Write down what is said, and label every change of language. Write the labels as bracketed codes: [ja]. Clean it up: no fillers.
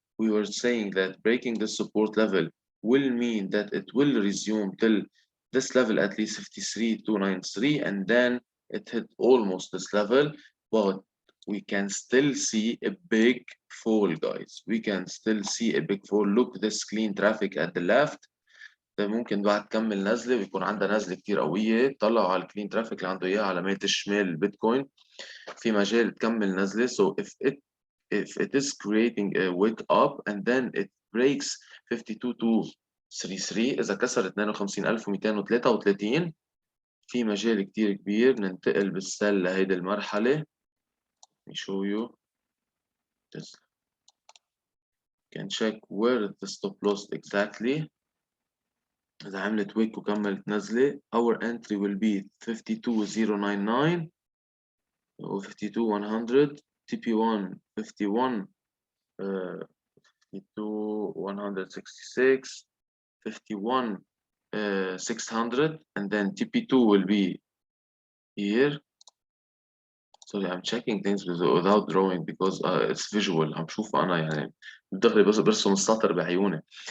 [en] We were saying that breaking this support level will mean that it will resume till this level, at least 53,293, and then it hit almost this level, but we can still see a big fall, guys. We can still see a big fall. Look, this clean traffic at the left. [ar] ده ممكن بعد تكمل نزله ويكون عندها نزله كتير قويه. طلعوا على الكلين ترافيك اللي عنده اياها على ميل الشمال البيتكوين، في مجال تكمل نزله. [en] So if it is creating a wake up and then it breaks 52,233، [ar] اذا كسر 52,233 في مجال كتير كبير ننتقل بالسل لهيدي المرحله. [en] Let me show you this. Can check where the stop loss exactly. [ar] إذا عملت ويك وكملت نزلة [en] our entry will be 52,099 و 52,100 TP1 51 52,166 51 600 and then TP2 will be here. Sorry, I'm checking things without drawing because it's visual. [ar] عم شوف أنا يعني بدغري بس برسم السطر بعيوني.